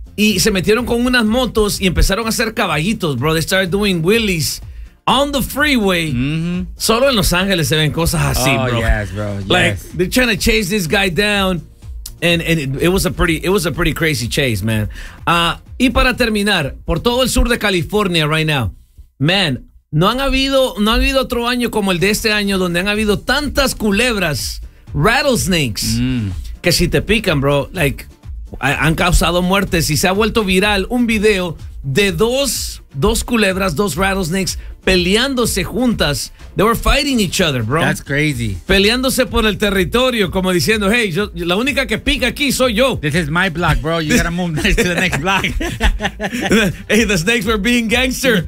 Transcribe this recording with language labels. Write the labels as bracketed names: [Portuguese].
[Spanish] Y se metieron con unas motos y empezaron a hacer caballitos, bro. [English] They started doing wheelies on the freeway. [Spanish] Solo en Los Ángeles se ven cosas así, [English] bro. Yes, bro. Yes. Like, they're trying to chase this guy down. And it was a pretty crazy chase, man. [Spanish] Y para terminar, por todo el sur de California [English] right now, man, [Spanish] no han habido otro año como el de este año donde han habido tantas culebras, rattlesnakes, que si te pican, bro, like, han causado muertes. Y se ha vuelto viral un video de dos culebras, dos rattlesnakes, peleándose juntas. [English] They were fighting each other, bro. That's crazy. [Spanish] Peleándose por el territorio, como diciendo, hey, yo, la única que pica aquí soy yo. [English] This is my block, bro. You gotta move next to the next block. Hey, the snakes were being gangster.